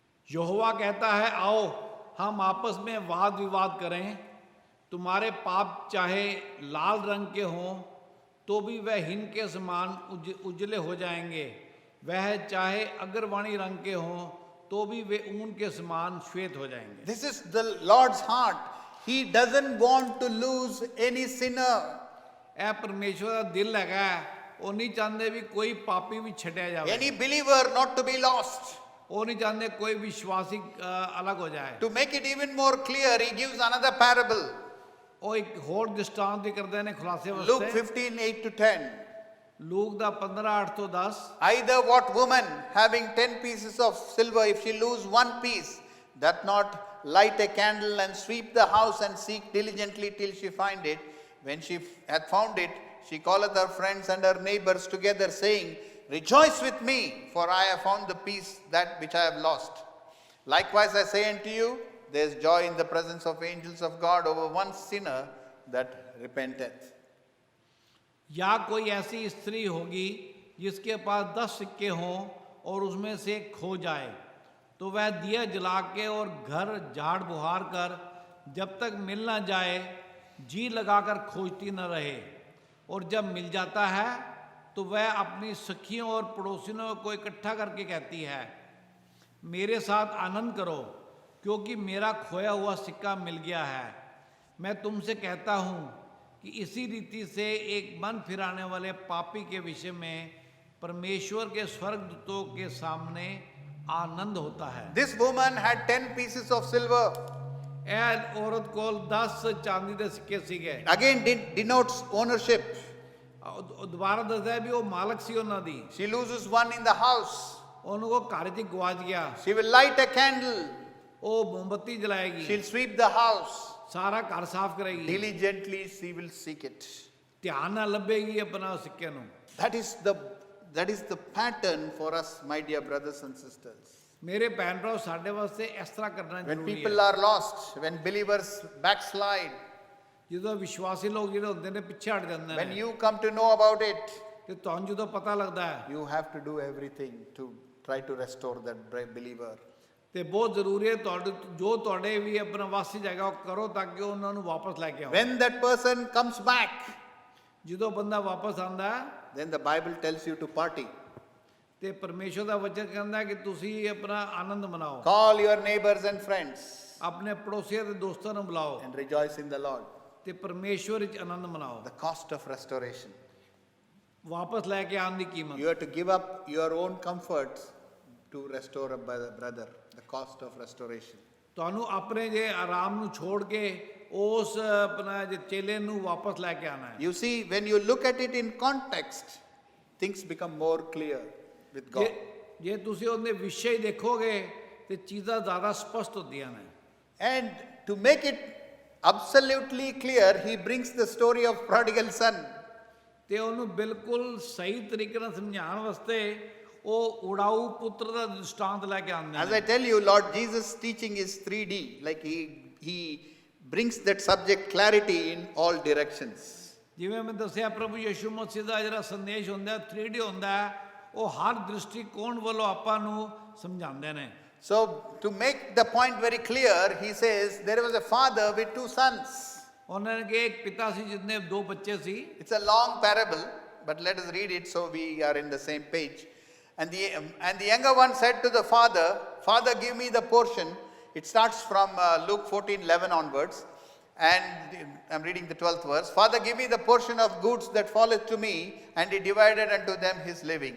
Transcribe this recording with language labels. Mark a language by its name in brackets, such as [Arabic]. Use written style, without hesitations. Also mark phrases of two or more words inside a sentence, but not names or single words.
[Hindi] यहोवा कहता है, आओ हम आपस में वाद विवाद करें। तुम्हारे पाप चाहे लाल रंग के हों तो भी वह हिम के समान उजले हो जाएंगे, वह चाहे अगरवाणी रंग के हों तो भी वे ऊन के समान श्वेत हो जाएंगे। [English] This is the Lord's heart. He doesn't want to lose any sinner. [Punjabi] ਇਹ परमेश्वर ਦਾ ਦਿਲ ਹੈਗਾ, ਉਹ ਨਹੀਂ ਚਾਹੁੰਦੇ ਵੀ ਕੋਈ ਪਾਪੀ ਵੀ ਛੱਡਿਆ ਜਾਵੇ। [English] Any believer not to be lost. [Hindi] ਉਹ नहीं चाहते कोई विश्वासी अलग हो जाए। [English] To make it even more clear, he gives another parable. [Punjabi] ਉਹ ਇੱਕ ਹੋਰ ਦ੍ਰਿਸ਼ਟਾਂਤ ਵੀ ਕਰਦੇ ਨੇ ਖੁਲਾਸੇ Luke ਵਾਸਤੇ। 15:8-10. ਲੂਕ ਦਾ 15:8-10। [English] Either what woman having 10 pieces of silver, if she lose one piece, doth not light a candle and sweep the house and seek diligently till she find it. When she hath found it, she calleth her friends and her neighbors together, saying, Rejoice with me, for I have found the piece that which I have lost. Likewise I say unto you, there is joy in the presence of angels of God over one sinner that repenteth. [Hindi] या कोई ऐसी स्त्री होगी जिसके पास 10 सिक्के हों और उसमें से एक खो जाए, तो वह दिया जला के और घर झाड़ बुहार कर जब तक मिल ना जाए जी लगाकर खोजती न रहे, और जब मिल जाता है तो वह अपनी सखियों और पड़ोसियों को इकट्ठा करके कहती है, मेरे साथ आनंद करो क्योंकि मेरा खोया हुआ सिक्का मिल गया है। मैं तुमसे कहता हूँ कि इसी रीति से एक मन फिराने वाले पापी के विषय में परमेश्वर के स्वर्गदूतों के सामने आनंद होता है। [English] This woman had 10 pieces of silver. [Punjabi] ਇਹ [Hindi] औरत को [Punjabi] 10 चांदी ਦੇ ਸਿੱਕੇ ਸੀਗੇ। [English] Again denotes ownership. [Punjabi] ਦੁਬਾਰਾ ਦੱਸਦਾ ਵੀ ਉਹ ਮਾਲਕ ਸੀ ਉਹਨਾਂ ਦੀ। [English] She loses one in the house. [Punjabi] ਉਹਨੂੰ ਉਹ ਘਰ 'ਚ ਗਵਾਚ ਗਿਆ। [English] She will light a candle. [Punjabi] ਉਹ ਮੋਮਬੱਤੀ ਜਲਾਏਗੀ। [English] She'll sweep the house. [Punjabi] ਸਾਰਾ ਘਰ ਸਾਫ਼ ਕਰੇਗੀ। [English] Diligently she will seek it. [Punjabi] ਧਿਆਨ ਨਾਲ ਲੱਭੇਗੀ ਆਪਣਾ ਸਿੱਕੇ ਨੂੰ। [English] That is the pattern for us, my dear brothers and sisters. [Punjabi] ਮੇਰੇ ਭੈਣ ਭਰਾ ਸਾਡੇ ਵਾਸਤੇ ਇਸ ਤਰ੍ਹਾਂ ਕਰਨਾ [English] When [Punjabi] ਜ਼ਰੂਰੀ [English] people [Punjabi] ਹੈ। [English] are lost, when believers backslide, [Punjabi] ਜਦੋਂ ਵਿਸ਼ਵਾਸੀ ਲੋਕ ਜਿਹੜੇ ਹੁੰਦੇ ਨੇ ਪਿੱਛੇ ਹਟ ਜਾਂਦੇ [English] when [Punjabi] ਨੇ, [English] you come to know about it, [Punjabi] ਤੇ ਤੁਹਾਨੂੰ ਜਦੋਂ ਪਤਾ ਲੱਗਦਾ ਹੈ [English] you have to do everything to try to restore that believer. [Punjabi] ਤੇ ਬਹੁਤ ਜ਼ਰੂਰੀ ਹੈ ਤੁਹਾਡੇ ਜੋ ਤੁਹਾਡੇ ਵੀ ਆਪਣਾ ਵਾਸੀ ਜਾਏਗਾ ਉਹ ਕਰੋ ਤਾਂ ਕਿ ਉਹਨਾਂ ਨੂੰ ਵਾਪਸ ਲੈ ਕੇ ਆਓ। [English] When that person comes back, [Punjabi] ਜਦੋਂ ਬੰਦਾ ਵਾਪਸ ਆਉਂਦਾ ਹੈ [English] then the Bible tells you to party. [Punjabi] ਤੇ ਪਰਮੇਸ਼ਵਰ ਦਾ ਵਚਨ ਕਹਿੰਦਾ ਹੈ ਕਿ ਤੁਸੀਂ ਆਪਣਾ ਆਨੰਦ ਮਨਾਓ। [English] Call your neighbors and friends [Punjabi] ਆਪਣੇ ਪੜੋਸੀਆਂ ਤੇ ਦੋਸਤਾਂ ਨੂੰ ਬੁਲਾਓ [English] and rejoice in the Lord. [Punjabi] ਤੇ ਪਰਮੇਸ਼ਵਰ ਵਿੱਚ ਆਨੰਦ ਮਨਾਓ। [English] The cost of restoration. [Punjabi] ਵਾਪਸ ਲੈ ਕੇ ਆਉਣ ਦੀ ਕੀਮਤ। [English] You have to give up your own comforts to restore a brother. The cost of restoration. [Punjabi] ਤੁਹਾਨੂੰ ਆਪਣੇ ਜੇ ਆਰਾਮ ਨੂੰ ਛੋੜ ਕੇ ਉਸ ਆਪਣਾ ਜੇ ਚੇਲੇ ਨੂੰ ਵਾਪਸ ਲੈ ਕੇ ਆਣਾ ਹੈ। [English] You see, when you look at it in context, things become more clear with God. [Punjabi] ਜੇ ਤੁਸੀਂ ਉਹਦੇ ਵਿਸ਼ੇ ਹੀ ਦੇਖੋਗੇ ਤੇ ਚੀਜ਼ਾਂ ਜ਼ਿਆਦਾ ਸਪਸ਼ਟ ਹੁੰਦੀਆਂ ਨੇ। [English] And to make it absolutely clear, he brings the story of prodigal son. [Punjabi] ਤੇ ਉਹਨੂੰ ਬਿਲਕੁਲ ਸਹੀ ਤਰੀਕੇ ਨਾਲ ਸਮਝਾਉਣ ਵਾਸਤੇ ਉਹ ਉਡਾਊ ਪੁੱਤਰ ਦਾ ਦ੍ਰਿਸ਼ਟਾਂਤ ਲੈ ਕੇ ਆਉਂਦੇ [English] As [Punjabi] ਨੇ। [English] I tell you, Lord Jesus' teaching is 3D. Like he brings that subject clarity in all directions. [Punjabi] ਜਿਵੇਂ ਮੈਂ ਦੱਸਿਆ ਪ੍ਰਭੂ ਯਿਸੂ ਮਸੀਹ ਦਾ ਜਿਹੜਾ ਸੰਦੇਸ਼ ਹੁੰਦਾ 3D ਹੁੰਦਾ ਉਹ ਹਰ ਦ੍ਰਿਸ਼ਟੀਕੋਣ ਵੱਲੋਂ ਆਪਾਂ ਨੂੰ ਸਮਝਾਉਂਦੇ ਨੇ। [English] So to make the point very clear, he says there was a father with 2 sons. [Punjabi] ਉਹਨਾਂ ਨੇ ਕਿ ਇੱਕ ਪਿਤਾ ਸੀ ਜਿਸਨੇ 2 ਬੱਚੇ ਸੀ। [English] It's a long parable, but let us read it so we are in the same page. And the younger one said to the father, Father, give me the portion. It starts from Luke 14:11 onwards. And I'm reading the 12th verse. Father, give me the portion of goods that falleth to me. And he divided unto them his living.